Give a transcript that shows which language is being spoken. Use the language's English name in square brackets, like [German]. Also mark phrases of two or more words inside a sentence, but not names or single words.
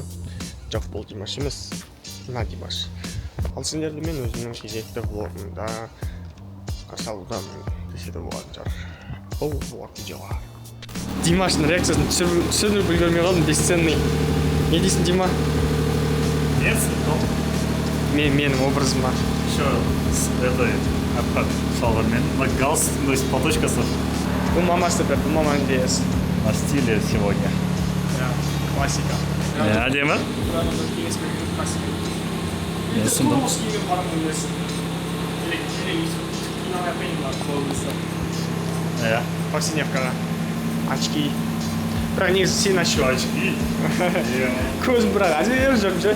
[Kazakh] Жоқ, бұл Димаш емес, мына Димаш. Ал сендерді мен өзімнің кезекті влогымда қарсы алудан десе болатын шығар. Бұл влог видеоға. Димаштың реакциясын түсіріп үлгермей қалдым, бесценный. Не дейсің, Дима? Менің образыма. [Russian] Еще с этой шалвармен, галстук, то есть платочкасы. [Kazakh] Бұл мамасы бір, бұл маманың идеясы. [Russian] На стиле сегодня. Классика. [Kazakh] Әдемі? Повседневкаға. Очки. Бірақ негізі сен ашу. [Russian] Очки? [Kazakh] Көзім бірақ әзер жүріп жүр.